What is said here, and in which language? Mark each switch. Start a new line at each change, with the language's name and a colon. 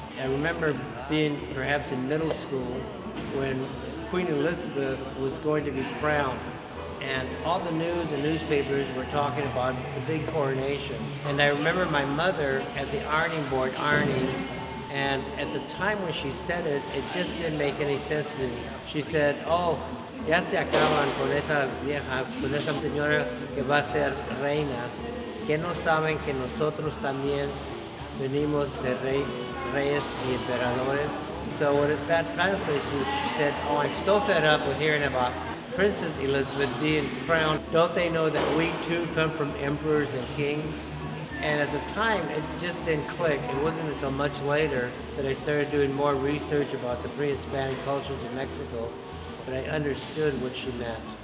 English: I remember being perhaps in middle school when Queen Elizabeth was going to be crowned, and all the news and newspapers were talking about the big coronation. And I remember my mother at the ironing board ironing, and at the time when she said it, it just didn't make any sense to me.
Spanish: She said, oh, ya se acaban con esa vieja, con esa señora que va a ser reina, que no saben que nosotros también venimos de reyes y emperadores.
English: So what that translates to, she said, oh, I'm so fed up with hearing about Princess Elizabeth being crowned. Don't they know that we too come from emperors and kings? And at the time, it just didn't click. It wasn't until much later that I started doing more research about the pre-Hispanic cultures of Mexico that I understood what she meant.